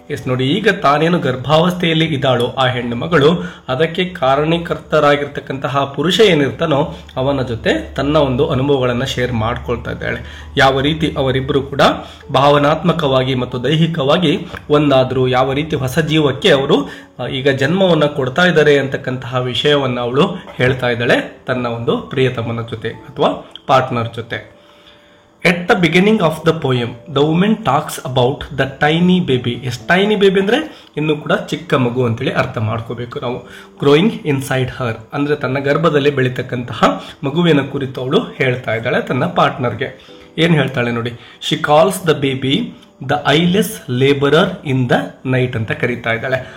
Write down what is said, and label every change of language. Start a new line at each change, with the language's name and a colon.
Kannada: ನೋಡಿ, ಈಗ ತಾನೇನು ಗರ್ಭಾವಸ್ಥೆಯಲ್ಲಿ ಇದ್ದಾಳೋ ಆ ಹೆಣ್ಣು ಮಗಳು, ಅದಕ್ಕೆ ಕಾರಣೀಕರ್ತರಾಗಿರ್ತಕ್ಕಂತಹ ಪುರುಷ ಏನಿರ್ತಾನೋ ಅವನ ಜೊತೆ ತನ್ನ ಒಂದು ಅನುಭವಗಳನ್ನು ಶೇರ್ ಮಾಡ್ಕೊಳ್ತಾ ಇದ್ದಾಳೆ. ಯಾವ ರೀತಿ ಅವರಿಬ್ಬರು ಕೂಡ ಭಾವನಾತ್ಮಕವಾಗಿ ಮತ್ತು ದೈಹಿಕವಾಗಿ ಒಂದಾದರೂ, ಯಾವ ರೀತಿ ಹೊಸ ಜೀವಕ್ಕೆ ಅವರು ಈಗ ಜನ್ಮವನ್ನು ಕೊಡ್ತಾ ಇದ್ದಾರೆ ಅಂತಕ್ಕಂತಹ ವಿಷಯವನ್ನು ಅವಳು ಹೇಳ್ತಾ ಇದ್ದಾಳೆ ತನ್ನ ಒಂದು ಪ್ರಿಯತಮನ ಜೊತೆ ಅಥವಾ ಪಾರ್ಟ್ನರ್ ಜೊತೆ.
English: At the beginning of the poem, the woman talks about the tiny baby. Tiny baby
Kannada: ಅಂದರೆ ಇನ್ನೂ ಕೂಡ ಚಿಕ್ಕ ಮಗು ಅಂತೇಳಿ ಅರ್ಥ ಮಾಡ್ಕೋಬೇಕು ನಾವು.
English: growing inside her
Kannada: ಅಂದರೆ ತನ್ನ ಗರ್ಭದಲ್ಲಿ ಬೆಳೀತಕ್ಕಂತಹ ಮಗುವಿನ ಕುರಿತು ಅವಳು ಹೇಳ್ತಾ ಇದ್ದಾಳೆ ತನ್ನ ಪಾರ್ಟ್ನರ್ಗೆ. ಏನು ಹೇಳ್ತಾಳೆ ನೋಡಿ,
English: she calls the baby the eyeless labourer in the night
Kannada: ಅಂತ ಕರೀತಾ ಇದ್ದಾಳೆ.